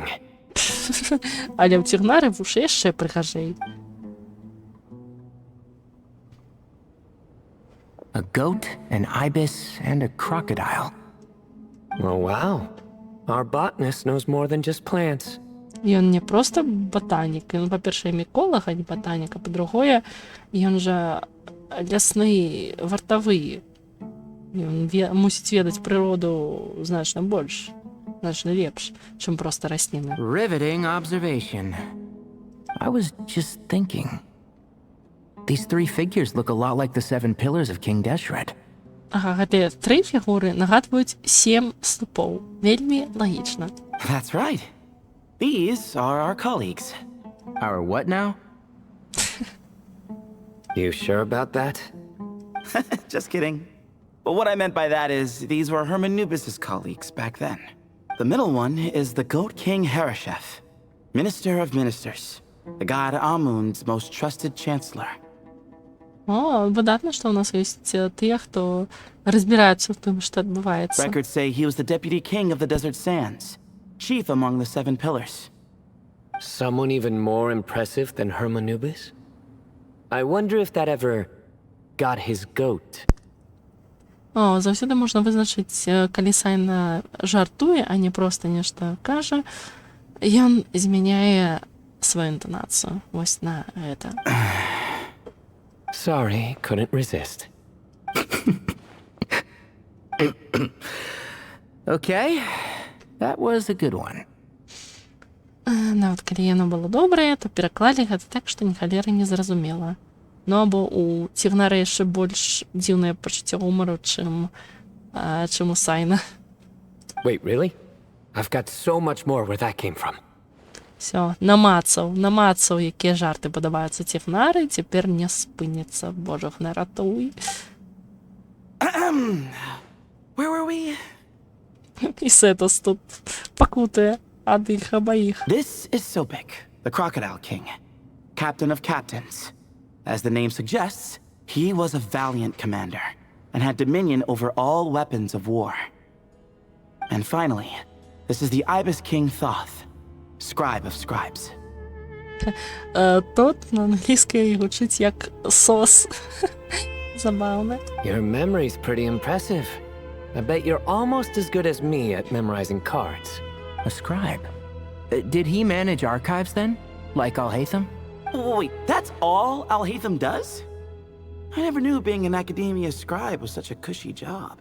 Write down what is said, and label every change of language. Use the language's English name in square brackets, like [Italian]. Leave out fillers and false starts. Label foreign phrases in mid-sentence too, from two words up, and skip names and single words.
[Belarusian] Але ў цігнары вушы яшчэ прыгажэй. [English] A goat, an ibis, and a crocodile. Oh, wow. Our botanist knows more than just plants. [Belarusian] Ён не проста батанік, ён, па-першае, міколаг, а не батанік, а па-другое, ён жа лясны вартавы. Ён мусіць ведаць прыроду значна больш, значна лепш, чым проста расліны. [English] Riveting observation. I was just thinking. These 3 figures look a lot like the 7 pillars of King Deshret. [Belarusian] Ага, гэтыя 3 фігуры нагадваюць 7 слупоў. Вельмі лагічна. [English] That's right. These are our colleagues. Our what now? You sure about that? Just kidding. But what I meant by that is these were Hermanubis' colleagues back then. The middle one is the Goat King Harashef, Minister of Ministers, the god Amun's most trusted chancellor. [Belarusian] О, выдатна, што ў нас ёсць тыя, хто разбіраюцца ў тым, што адбываецца. [English] Records say he was the deputy king of the Desert Sands, chief among the 7 pillars. Someone even more impressive than Hermanubis? I wonder if that ever got his goat. [Belarusian] О, заўсёды можна вызначыць, калі Сайна жартуе, а не проста нешта кажа. Ён змяняе сваю інтанацыю. Вось на гэта. [English] Sorry, couldn't resist. Okay, that was a good one. [Belarusian] Нават калі яно было добрае, то пераклалі гэта так, што ні халеры не зразумела. Ну, або у цігнара яшчэ больш дзіўнае пачуцце гумару, чым у Сайна. [English] Wait, really? I've got so much more where that came from. [Belarusian] Всё, намацаў, якія жарты падабаюцца цігнары, цяпер не спыніцца. Божа, не ратуй. [English] Where were we? [Belarusian] І Сетос тут пакутує ад іх абаіх. [English] This is Sobek, the Crocodile King, captain of captains. As the name suggests, he was a valiant commander and had dominion over all weapons of war. And finally, this is the Ibis King Thoth, scribe of scribes. [Belarusian] Тут на англійській гучить як сос. Забавно. [English] Your memory's pretty impressive. I bet you're almost as good as me at memorizing cards. A scribe? Did he manage archives then? Like Alhaitham? Wait, that's all Alhaitham does? I never knew being an academia scribe was such a cushy job.